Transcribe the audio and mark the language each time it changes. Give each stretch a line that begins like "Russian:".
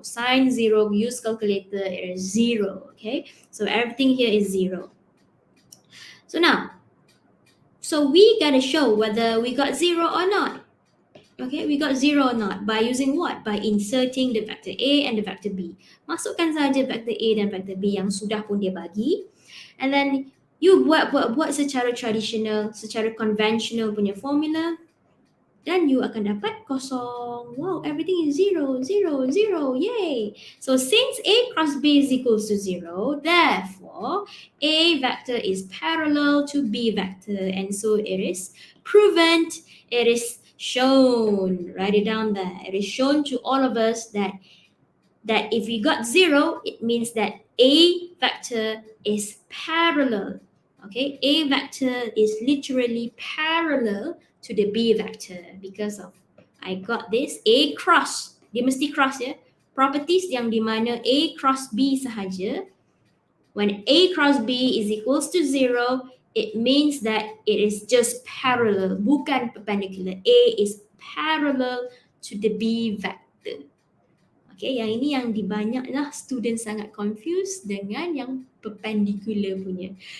English: Sine 0, use calculator, it is 0. Okay, so everything here is 0. So now, we gotta show whether we got 0 or not. Okay, we got 0 or not by using what? By inserting the vector A and the vector B.
Malay: Masukkan saja vector A dan vector B yang sudah pun dia bagi.
English: And then you
Malay: buat secara tradisional, secara conventional punya formula. Dan you akan dapat kosong.
English: Wow, everything is 0, 0, 0. Yay! So since A cross B is equals to 0, therefore A vector is parallel to B vector. And so it is proven, it is shown. Write it down there. It is shown to all of us that if we got 0, it means that A vector is parallel. Okay, A vector is literally parallel to the B vector because of I got this A cross.
Malay: Dia mesti cross ya.
English: Properties
Malay: yang di mana
English: A cross B
Malay: sahaja.
English: When A cross B is equals to 0, it means that it is just parallel,
Malay: bukan
English: perpendicular. A is parallel to the B vector.
Malay: Okay, yang ini yang dibanyaklah student sangat confused dengan yang perpendicular punya.